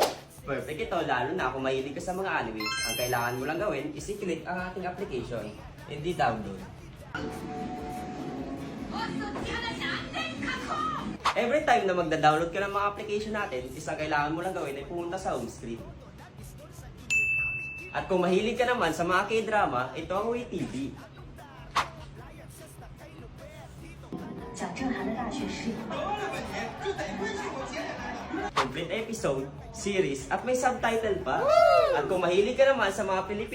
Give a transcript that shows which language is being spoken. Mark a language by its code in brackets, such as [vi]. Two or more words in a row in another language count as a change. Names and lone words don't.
[tl] Perfect ito, lalo na kung mahilig ka sa mga anime. Ang kailangan mo lang gawin is i-click ang ating application and di-download. [en] Every time [tl] na magda-download ka ng mga application natin, is ang kailangan mo lang gawin ay pumunta sa home screen. At kung mahilig ka naman sa mga K-drama, ito ang WeTV. [zh] 讲正涵的大学室友。 [en] Complete episode, series, [tl] at may subtitle pa. At kung mahilig ka naman sa mga Pilipino,